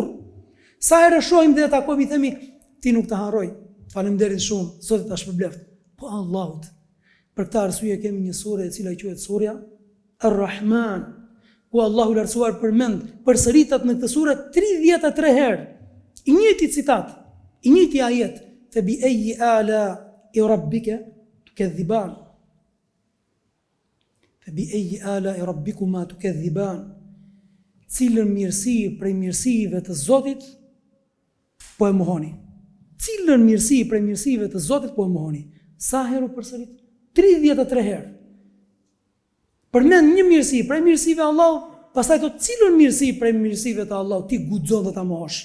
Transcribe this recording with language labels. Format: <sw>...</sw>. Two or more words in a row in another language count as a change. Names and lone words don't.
<sq>Sa herë shohim dhe takojmë i themi, ti nuk të harroj. Faleminderit shumë, Zoti ta shpërbleft. Po Allahut. Për këtë arsye kemi një sure e cila quhet surja Ar-Rahman, ku Allahu i lartësuar përmend, përsëritet në këtë sure 33 herë. I njëjti citat, i njëjti ajet,</sq> <ar>فبأي آلاء ربك تكذبان. فبأي آلاء ربكما تكذبان.</ar> <sq>Cilën mirësi prej mirësive të Zotit po e mohoni? Cilën mirësi prej mirësive të Zotit po e mohoni? Sa herë u përsërit? 33 herë. Përmend një mirësi prej mirësive Allahut, pastaj thot cilën mirësi prej mirësive të Allahut ti guxon të ta mohosh?</sq>